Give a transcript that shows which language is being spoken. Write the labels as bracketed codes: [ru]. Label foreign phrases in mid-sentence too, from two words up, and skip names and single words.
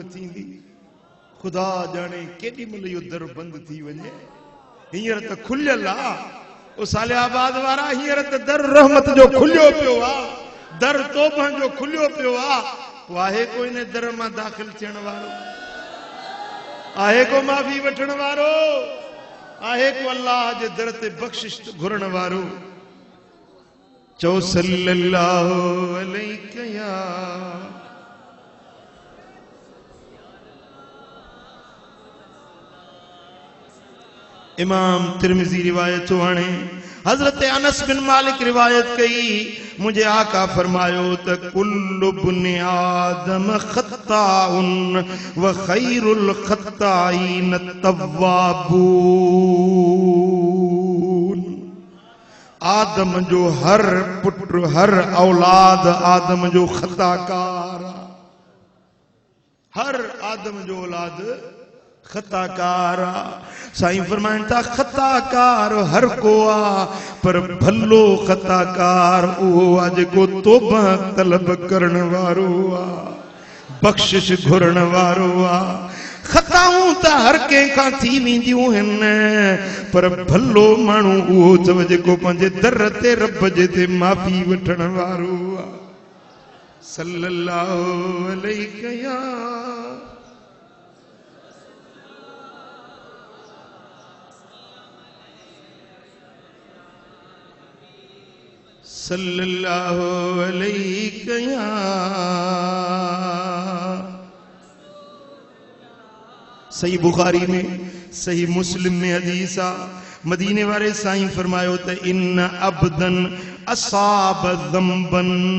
[sd] थींदी ख़ुदा ॼाणे केॾी महिल यो दर बंद थी वञे हींअर त खुलियल आहे ओ सालियाबाद वारा हींअर त दर रहमत जो खुलियो पियो आहे दर तौबा जो खुलियो पियो आहे पोइ आहे को इन दर मां दाख़िल थियण वारो आहे को माफ़ी वठण वारो आहे को अल्लाह जे दर ते बख़्शिश घुरण वारो चो [ar] صلى الله عليه [sd] या इमाम तिरमिज़ी रिवायत हाणे हज़रत अनस बिन मालिक रिवायत कई मुझे आका फरमायो त [ar] كل بني آدم خطاؤن و خير الخطائين توابون [sd] आदम जो हर पुत्र हर औलाद आदम जो खताकार हर आदम जो औलाद خطا کار سائیں فرمائن تا خطا کار ہر کو آ پر بھلو خطا کار او آج کو توبہ طلب کرن وارو آ بخشش گھرن وارو آ خطاؤں تا ہر کے کھا تھی ویندیوں ہیں پر بھلو مانو او توجہ کو پنجے درتے رب جے معافی وٹھن وارو آ [ar] صلی اللہ علیہ [sd] یا [ar] صلی اللہ علیہ [sd] یا صحیح بخاری میں صحیح مسلم میں حدیثہ مدینے والے سائیں فرمائے ہوتا ہے [ar] ان عبدن اصاب ذنبن